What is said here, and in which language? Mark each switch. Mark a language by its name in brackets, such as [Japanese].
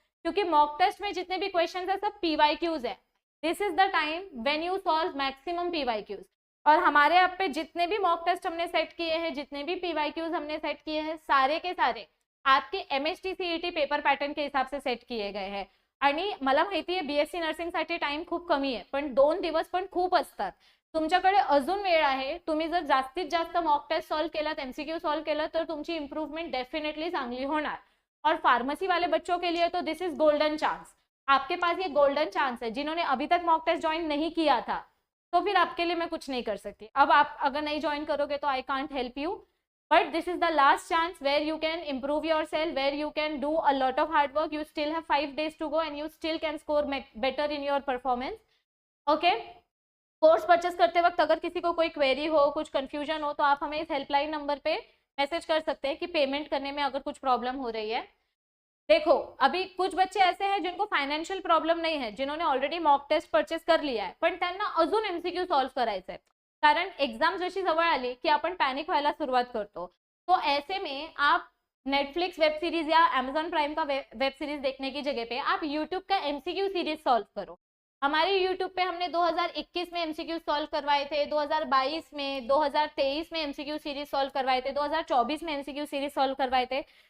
[Hindi] क्योंकि mock test में जितने भी क्वेश्चन है सब PYQs है. [English] This is the time when you solve maximum PYQs. [Hindi] और हमारे ऐप पे जितने भी मॉक टेस्ट हमने सेट किए हैं, जितने भी PYQs हमने सेट किए हैं, सारे के सारे आपके MHT CET पेपर पॅटर्न के हिसाब से सेट किए गए हैं. [Marathi] आणि मला माहिती आहे BSc नर्सिंगसाठी टाइम खूप कमी आहे, पण 2 दिवस पण खूप असतात. तुमच्याकडे अजून वेळ आहे. तुम्ही जर जास्तीत जास्त मॉक टेस्ट सॉल्व केलात, MCQ सॉल्व केलं, तर तुमची इंप्रूवमेंट डेफिनेटली चांगली होणार. [Hindi] और फार्मेसी वाले बच्चों के लिए तो [English] This is golden chance. [Hindi] आपके पास ये गोल्डन चांस है. जिन्होंने अभी तक मॉक टेस्ट ज्वाइन नहीं किया था, तो फिर आपके लिए मैं कुछ नहीं कर सकती. अब आप अगर नहीं ज्वाइन करोगे तो [English] I can't help you, but this is the last chance where you can improve yourself, where you can do a lot of hard work. You still have 5 days to go and you still can score better in your performance. [Hindi] Okay, course purchase करते वक्त अगर किसी को कोई query हो, कुछ confusion हो, तो आप हमें इस हेल्पलाइन नंबर पे मैसेज कर सकते हैं कि पेमेंट करने में अगर कुछ प्रॉब्लम हो रही है. देखो, अभी कुछ बच्चे ऐसे हैं जिनको फायनान्शियल प्रॉब्लम नहीं है, जिन्होंने ऑलरेडी मॉक टेस्ट परचेस कर लिया [Marathi] आहे, पण त्यांना अजून MCQ सॉल्व करायचं आहे. कारण एक्झाम जशी जवळ आली की आपण पॅनिक व्हायला सुरुवात करतो. [Hindi] तो ऐसे में आप नेटफ्लिक्स वेब सीरीज या Amazon प्राइम का वेब सीरीज देखने की जगह पे आप यूट्यूब का MCQ सीरीज सॉल्व करो. हमारे यूट्यूब पे हमने 2021 में MCQ सॉल्व करवाए थे, 2022 में, 2023 में MCQ सीरीज सॉल्व करवाए थे, 2024 में MCQ सीरीज सॉल्व करवाए थे.